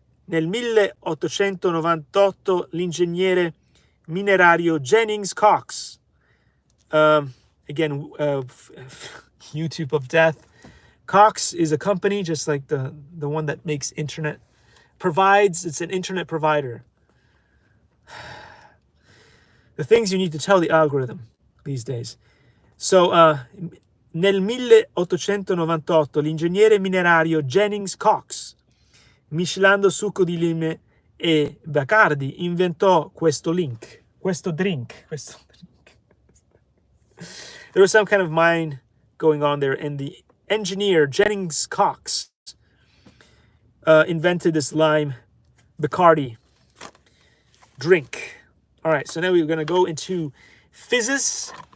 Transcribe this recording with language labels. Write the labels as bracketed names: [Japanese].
[Italian] Nel 1898 l'ingegnere minerario Jennings Cox, [English] YouTube of death. Cox is a company just like the one that makes internet, it's an internet provider. The things you need to tell the algorithm these days. [Italian] So, nel 1898 l'ingegnere minerario Jennings Cox, miscelando succo di lime e Bacardi, inventò questo drink. [English] There was some kind of mind going on there, and the engineer Jennings Cox invented this lime Bacardi drink. All right, so now we're going to go into fizzes.